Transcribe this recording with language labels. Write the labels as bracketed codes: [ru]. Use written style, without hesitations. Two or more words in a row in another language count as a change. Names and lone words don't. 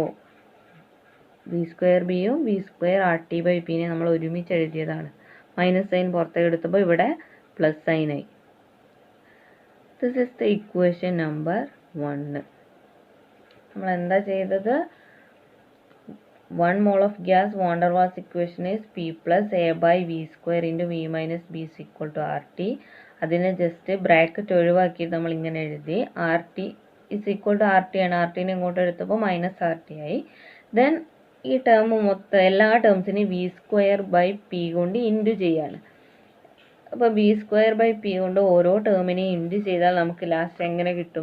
[en] V square B V square RT by P [ml] നമ്മൾ ഒരുമിച്ച് എഴുതിയതാണ്. [en] minus sign [ml] പുറത്തേക്ക് എടുത്തപ്പോൾ ഇവിടെ [en] plus sign. This is the equation number 1. [ml] നമ്മൾ എന്താ ചെയ്തത്? [en] 1 mole of gas van der Waals equation is P plus A by V square into V minus B is equal to RT. [ml] അതിനെ [en] just bracket [ml] ഒഴിവാക്കിയിട്ട് നമ്മൾ ഇങ്ങനെ എഴുതി. [en] RT is equal to RT ആണ്. RT [ml] ഇങ്ങോട്ട് എടുത്തപ്പോൾ [en] minus RT [ml] ആയി. ദെൻ ഈ ടേം മൊത്തം എല്ലാ [en] terms V square by P [ml] കൊണ്ട് ഇൻറ്റു ചെയ്യാണ്. അപ്പോൾ [en] V square by P [ml] കൊണ്ട് ഓരോ ടേമിനെയും ഇൻറ്റു ചെയ്താൽ നമുക്ക് ലാസ്റ്റ് എങ്ങനെ കിട്ടും?